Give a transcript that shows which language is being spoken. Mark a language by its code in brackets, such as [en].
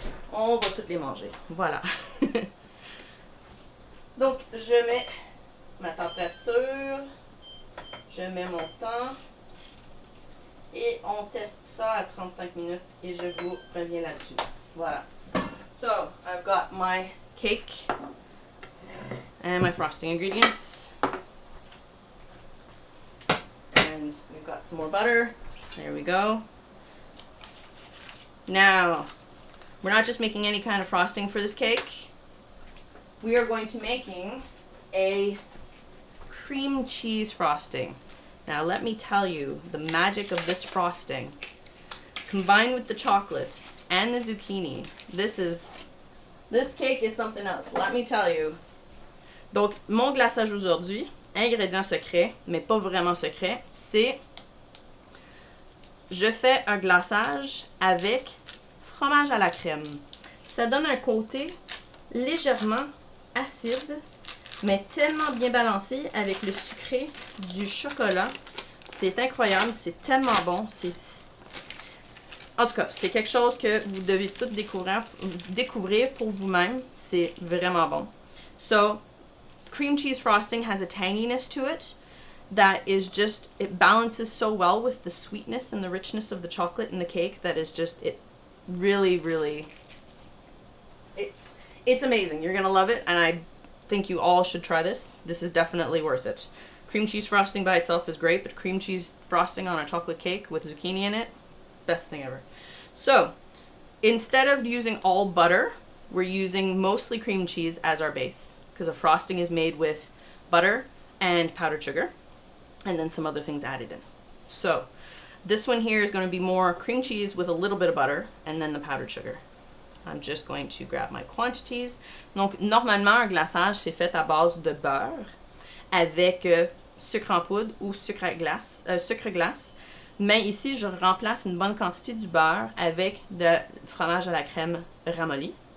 [fr] On va tous les manger. Voilà. Donc, je mets ma température. Je mets mon temps. Et on teste ça à 35 minutes et je vous reviens là-dessus. Voilà. [en] So, I've got my cake and my frosting ingredients. And we've got some more butter. There we go. Now, we're not just making any kind of frosting for this cake. We are going to making a cream cheese frosting. Now, let me tell you the magic of this frosting. Combined with the chocolate and the zucchini, this cake is something else. Let me tell you. [fr] Donc, mon glaçage aujourd'hui, ingrédient secret, mais pas vraiment secret, c'est je fais un glaçage avec fromage à la crème. Ça donne un côté légèrement acide, mais tellement bien balancé avec le sucré du chocolat. C'est incroyable, c'est tellement bon. En tout cas, c'est quelque chose que vous devez tout découvrir pour vous-même. C'est vraiment bon. [en] So, cream cheese frosting has a tanginess to it that is just, it balances so well with the sweetness and the richness of the chocolate in the cake that is just, it really, really, it's amazing. You're going to love it, and I think you all should try this. This is definitely worth it. Cream cheese frosting by itself is great, but cream cheese frosting on a chocolate cake with zucchini in it, best thing ever. So, instead of using all butter, we're using mostly cream cheese as our base, because a frosting is made with butter and powdered sugar, and then some other things added in. So, this one here is going to be more cream cheese with a little bit of butter, and then the powdered sugar. I'm just going to grab my quantities. [fr] Donc, normalement, un glaçage, c'est fait à base de beurre avec sucre en poudre ou sucre glace. Mais ici, je remplace une bonne quantité du beurre avec de fromage à la crème ramolli.